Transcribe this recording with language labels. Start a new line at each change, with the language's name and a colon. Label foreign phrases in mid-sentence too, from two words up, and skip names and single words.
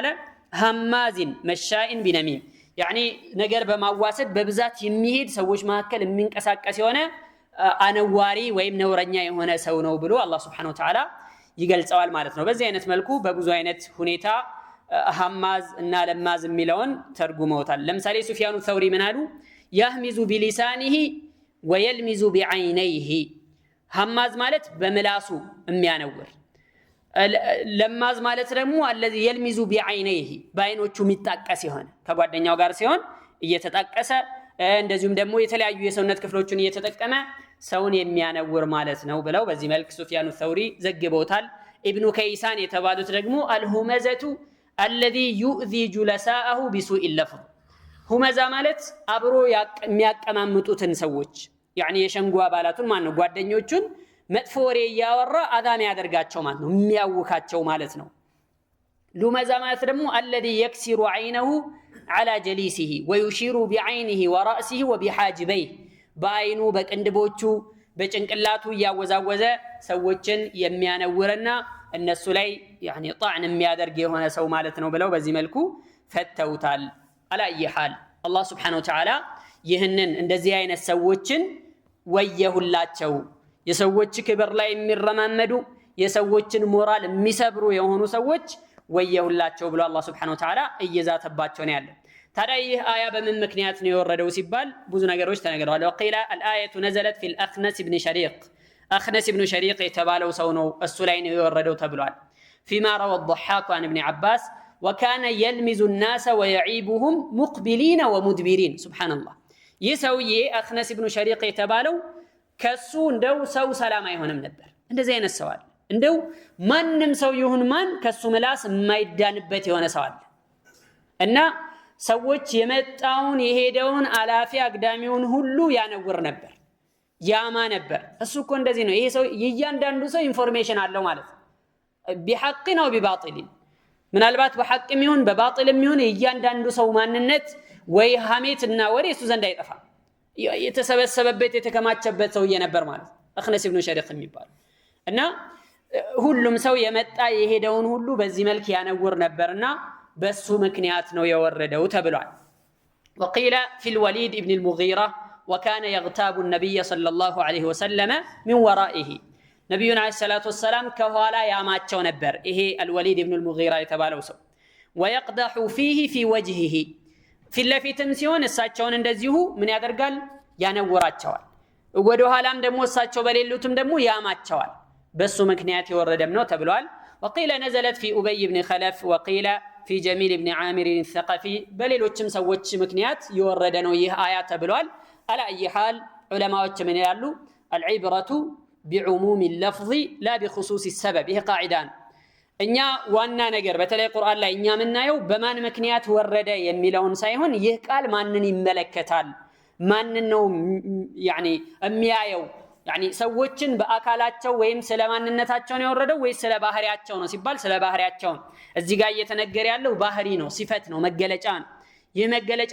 Arabic: همّاز مشّاء بنميم
Amharic: ያኒ ነገር በማዋሰድ በብዛት የሚሄድ ሰዎች መካከል የሚንቀሳቀስ የሆነ አነዋሪ ወይም ነውረኛ የሆነ ሰው ነው ብሎ አላህ
Arabic: سبحانه وتعالى
Amharic: ይገልጸዋል ማለት ነው። በዚህ አይነት መልኩ በብዙ አይነት ሁኔታ ሐማዝ እና ለማዝ የሚለውን ተርጉመውታል። ለምሳሌ ሱፊያኑ ተውሪ ምን አሉ?
Arabic: يهمز بلسانه ويلمز بعينيه
Amharic: ሐማዝ ማለት በምላሱ የሚያነውር፣ ለማዝ ማለት ደግሞ
Arabic: الذي يلمز بعينيه
Amharic: በአይኖቹ የሚጣቀስ ይሆን ከጓደኛው ጋር ሲሆን እየተጣቀሰ እንደዚሁም ደግሞ የተለያዩ የሰውነት ክፍሎችን እየተጠቀመ ሰውን የሚያነውር ማለት ነው ብለው በዚህ መልኩ ሱፊያኑ ተውሪ ዘግበውታል። ኢብኑ ከይሳን የተባሉት ደግሞ አልሁመዘቱ
Arabic: الذي يؤذي جلساءه بسوء اللفظ
Amharic: ሁመዛ ማለት አብሮ የሚያቀማምጡትን ሰዎች ያኒ የሸንጓ አባላቱን ማን ነው ጓደኞቹን መጥፎ ወሬ ያወራ አዳም ያደርጋቸው ማለት ነው፣ የሚያውካቸው ማለት ነው። ሉመዛ ማለት ደግሞ
Arabic: الذي يكسر عينه على جليسه ويشير بعينه ورأسه وبحاجبيه
Amharic: በአይኑ በቅንድቦቹ በጭንቅላቱ ያወዛወዘ ሰዎችን የሚያነውርና እነሱ ላይ ያኒ ጣዕን የሚያደርግ የሆነ ሰው ማለት ነው ብለው በዚህ መልኩ ፈተውታል። አላየሃል አላህ
Arabic: سبحانه وتعالى
Amharic: ይህንን እንደዚህ አይነት ሰዎችን ወየሁላቸው፣ የሰዎች ክብር ላይ የሚረማመዱ የሰዎችን ሞራል የሚሰብሩ የሆኑ ሰዎች ወየሁላቸው ብሎ አላህ
Arabic: سبحانه وتعالى
Amharic: እየዛተባቸው ነው ያለው። ታዲያ ይህ አያ በምን ምክንያት ነው የወረደው ሲባል ብዙ ነገሮች ተነግረዋል።
Arabic: وقيل الآية نزلت في الأخنس بن شريق أخنس بن شريق
Amharic: የተባለው ሰው ነው እሱ ላይ ነው የወረደው ተብሏል።
Arabic: فيما روى الضحاك عن ابن عباس وكان يلمز الناس ويعيبهم مقبلين ومدبرين سبحان الله
Amharic: ይህ ሰውዬ أخنس بن شريق የተባለው ከሱ እንደው ሰው ሰላም አይሆንም ነበር። እንደዚህ አይነት ሰው አለ። እንደው ማንም ሰው ይሁን ማን ከሱ ምላስ የማይዳንበት የሆነ ሰው አለ እና ሰዎች የመጣውን የሄደውን አላፊ አግዳሚውን ሁሉ ያነውር ነበር፣ ያማ ነበር። እሱ እኮ እንደዚህ ነው። ይሄ ሰው እያንዳንዱ ሰው ኢንፎርሜሽን አለው ማለት ነው። ቢሐቅ ነው ቢባጢል ምናልባት በሐቅም ይሁን በባጢልም ይሁን እያንዳንዱ ሰው ማንነት ወይ ሐሜትና ወሬ እሱ ዘንድ አይጠፋም። የተሰበሰበበት የተከማቸበት ሰው ነበር ማለት أخنس بن شريق የሚባል እና ሁሉም ሰው የመጣ የሄደውን ሁሉ በዚህ መልክ ያነውር ነበርና በሱ ምክንያት ነው የወረደው ተብሏል። وقيل
Arabic: في الوليد ابن المغيرة وكان يغتاب النبي صلى الله عليه وسلم من ورائه نبينا عليه الصلاة والسلام كهوالا ያማቸው
Amharic: ነበር ይሄ الوليد ابن المغيرة የተባለው ሰው
Arabic: ويقدح فيه في وجهه في
Amharic: ለፊትም ሲሆን እሳቸውን እንደዚሁ ምን ያደርጋል ያነውራቸዋል። ወደ ኋላም ደግሞ እሳቸው በሌሉትም ደግሞ ያማቸዋል። በሱ ምክንያት የወረደም ነው ተብሏል።
Arabic: وقيل نزلت في أبي بن خلف وقيل في جميل بن عامر الثقفي
Amharic: በሌሎችም ሰዎች ምክንያት የወረደ ነው ይህ አያ ተብሏል።
Arabic: على أي حال
Amharic: ዑለማዎች ምን ይላሉ?
Arabic: العبرة بعموم اللفظ لا بخصوص السبب።
Amharic: ይህ ቃዒዳ ነው። እኛ ዋና ነገር በተለይ ቁርአን ላይ እኛ የምናየው በማን ምክንያት ወረደ የሚለውን ሳይሆን ይህ ቃል ማንን ይመለከታል፣ ማንን ነው የሚያየው፣ ሰዎችን በአካላቸው ወይም ስለ ማንነታቸው ነው የወረደው ወይስ ስለ ባህሪያቸው ነው ሲባል ስለ ባህሪያቸው ነው። እዚህ ጋር እየተነገረ ያለው ባህሪ ነው፣ ሲፈት ነው፣ መገለጫ ነው። ይህ መገለጫ